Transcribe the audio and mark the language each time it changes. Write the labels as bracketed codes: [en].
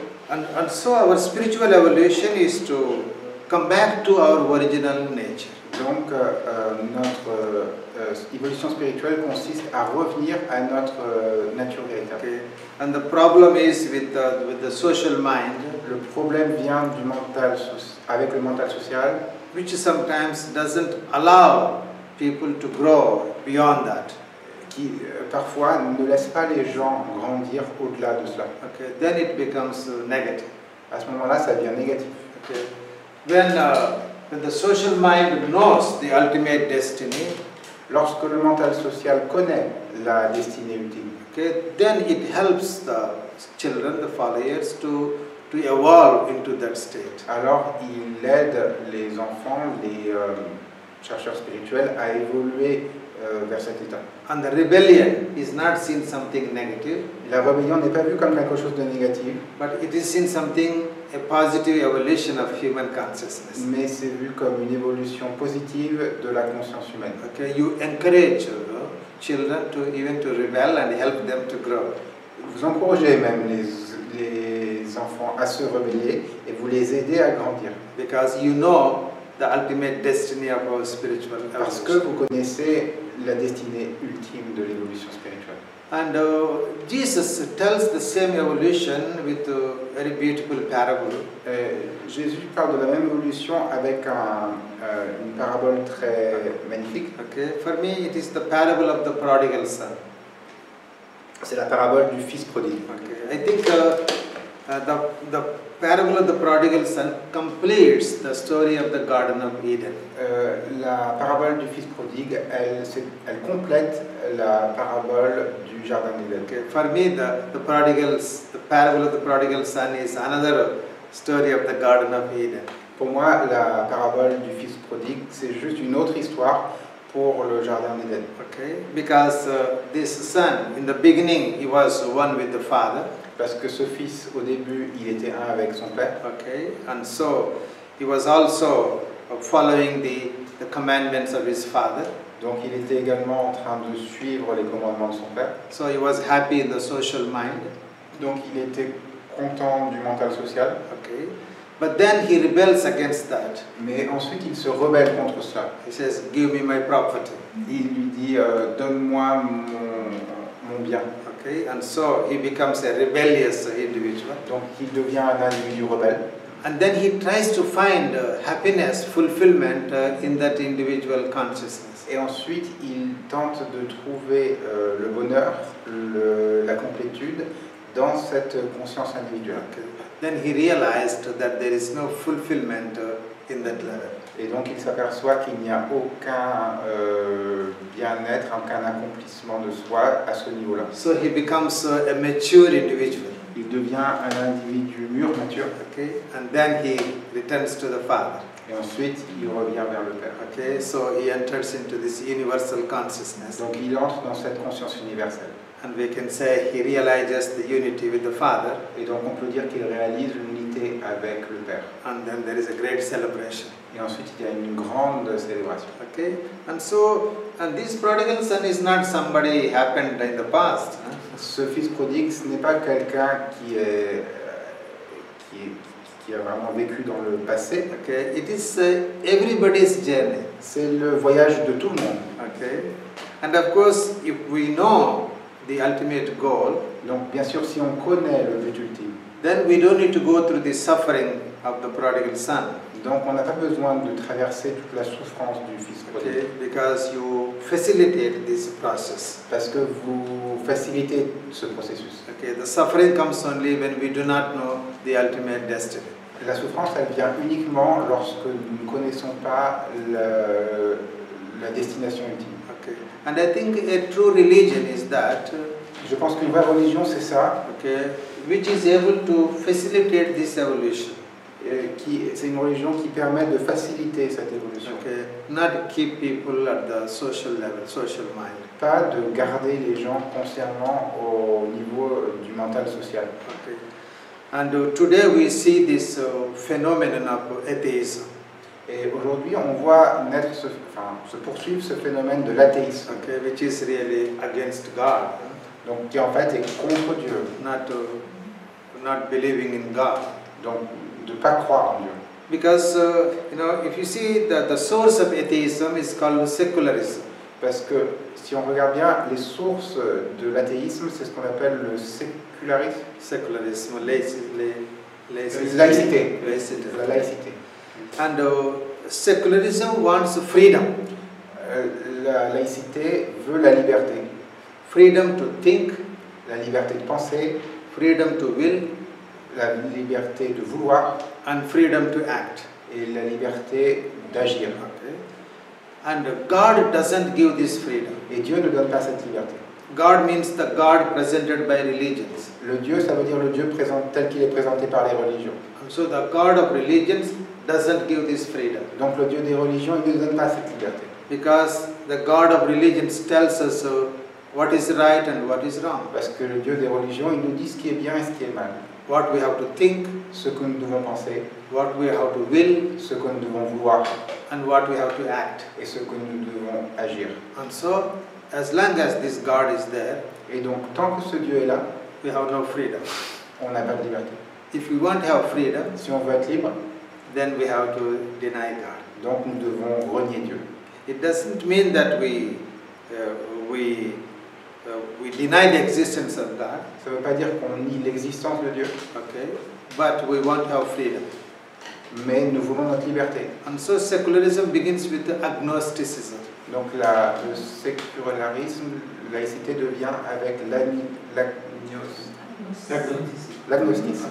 [en] And so our spiritual evolution is to come back to our original nature. [fr] Donc notre évolution spirituelle consiste à revenir à notre nature véritable. [en] Okay. And the problem is with the social mind, [fr] Le problème vient du mental, avec le mental social, [en] which sometimes doesn't allow people to grow beyond that. [fr] qui parfois ne laisse pas les gens grandir au-delà de cela. [en] Okay. Then it becomes negative. [fr] à ce moment-là, ça devient négatif. [en] Okay. When the social mind knows the ultimate destiny, [fr] Lorsque le mental social connaît la destinée ultime, [en] okay, then it helps the children, the followers, to evolve into that state. [fr] alors il aide les enfants, les chercheurs spirituels à évoluer vers cet état. [en] And the rebellion is not seen something negative, [fr] La rébellion n'est pas vue comme quelque chose de négatif, [en] but it is seen something, a positive evolution of human consciousness. [fr] mais c'est vu comme une évolution positive de la conscience humaine. [en] Okay, you encourage children to even to rebel and help them to grow. [fr] Vous encouragez même les enfants à se rebeller et vous les aidez à grandir. [en] Because you know the ultimate destiny of our spiritual [fr] Parce que [en] evolution. [fr] vous connaissez la destinée ultime de l'évolution spirituelle. [en] And Jesus tells the same evolution with a very beautiful parable. [fr] Jésus parle de la même évolution avec une parabole très magnifique. [en] Okay, for me it is the parable of the prodigal son. [fr] C'est la parabole du fils prodigue. [en] Okay, I think the parable of the prodigal son completes the story of the Garden of Eden. [fr] La parabole du fils prodigue, elle complète la parabole du jardin d'Éden. [en] Okay, for me the parable of the prodigal son is another story of the Garden of Eden. [fr] Pour moi, la parabole du fils prodigue, c'est juste une autre histoire pour le jardin d'Éden. [en] Okay, because this son, in the beginning, he was one with the father. [fr] Parce que ce fils, au début, il était un avec son père. [en] Okay, and so he was also following the commandments of his father. [fr] Donc il était également en train de suivre les commandements de son père. [en] So he was happy in the social mind. [fr] Donc il était content du mental social. [en] Okay, but then he rebels against that. [fr] Mais ensuite il se rebelle contre cela. [en] He says, "Give me my property." [fr] Il lui dit donne-moi mon bien. [en] Okay, and so he becomes a rebellious individual. [fr] Donc il devient un individu rebelle. [en] And then he tries to find happiness, fulfillment in that individual consciousness. [fr] Et ensuite il tente de trouver le bonheur, la complétude dans cette conscience individuelle. [en] Okay. Then he realized that there is no fulfillment in that level. [fr] Et donc il s'aperçoit qu'il n'y a aucun bien-être, aucun accomplissement de soi à ce niveau-là. [en] So he becomes a mature individual. [fr] Il devient un individu mûr, mature. [en] Okay, and then he returns to the Father. [fr] Et ensuite il revient vers le Père. [en] Okay, so he enters into this universal consciousness. [fr] Donc il entre dans cette conscience universelle. [en] And we can say he realizes the unity with the Father. [fr] Et donc on peut dire qu'il réalise l'unité avec le Père. [en] And then there is a great celebration. [fr] Et ensuite il y a une grande célébration. [en] Okay, and this prodigal son is not somebody happened in the past. [fr] Ce fils prodigue, ce n'est pas quelqu'un qui a vraiment vécu dans le passé. [en] Okay, it is everybody's journey. [fr] C'est le voyage de tout le monde. [en] Okay, and of course, if we know the ultimate goal, [fr] donc bien sûr, si on connaît le but ultime, [en] then we don't need to go through the suffering of the prodigal son. [fr] Donc on n'a pas besoin de traverser toute la souffrance du fils prodigue. [en] Okay, because you facilitate this process. [fr] Parce que vous facilitez ce processus. [en] Okay, the suffering comes only when we do not know the ultimate destiny. [fr] La souffrance, elle vient uniquement lorsque nous ne connaissons pas la destination ultime. [en] Okay, and I think a true religion is that. [fr] Je pense qu'une vraie religion, c'est ça. [en] Okay, which is able to facilitate this evolution. [fr] C'est une religion qui permet de faciliter cette évolution. [en] Okay, not keep people at the social level, social mind. [fr] Pas de garder les gens consciemment au niveau du mental social. [en] Okay, and today we see this phenomenon of atheism. [fr] Et aujourd'hui, on voit se poursuivre ce phénomène de l'athéisme. [en] Okay, which is really against God. [fr] Donc qui en fait est contre Dieu. [en] Not believing in God. [fr] Donc de ne pas croire en Dieu. [en] Because if you see the source of atheism is called secularism. [fr] Parce que si on regarde bien les sources de l'athéisme, c'est ce qu'on appelle le sécularisme. Sécularisme, laïcité. La laïcité. [en] And secularism wants freedom. [fr] La laïcité veut la liberté. [en] Freedom to think. [fr] La liberté de penser. [en] Freedom to will. [fr] la liberté de vouloir [en] and freedom to act. [fr] et la liberté d'agir. [en] Okay. And God doesn't give this freedom. [fr] Et Dieu ne donne pas cette liberté. [en] God means the God presented by religions. [fr] Le Dieu, ça veut dire le Dieu tel qu'il est présenté par les religions. [en] And so the God of religions doesn't give this freedom. [fr] Donc le Dieu des religions, il ne donne pas cette liberté. [en] Because the God of religions tells us what is right and what is wrong. [fr] Parce que le Dieu des religions, il nous dit ce qui est bien et ce qui est mal. [en] What we have to think, [fr] Ce que nous devons penser, [en] what we have to will, [fr] ce que nous devons vouloir [en] and what we have to act. [fr] et ce que nous devons agir. [en] And so, as long as this God is there, [fr] Et donc tant que ce Dieu est là, [en] we have no freedom. [fr] on n'a pas de liberté. [en] If we want to have freedom, [fr] Si on veut être libre, [en] then we have to deny God. [fr] donc nous devons renier Dieu. [en] It doesn't mean that we deny the existence of God, [fr] Ça ne veut pas dire qu'on nie l'existence de Dieu, [en] okay? But we want to have freedom. [fr] mais nous voulons notre liberté. [en] And so secularism begins with agnosticism. [fr] Donc le sécularisme, laïcité devient avec l'agnosticisme.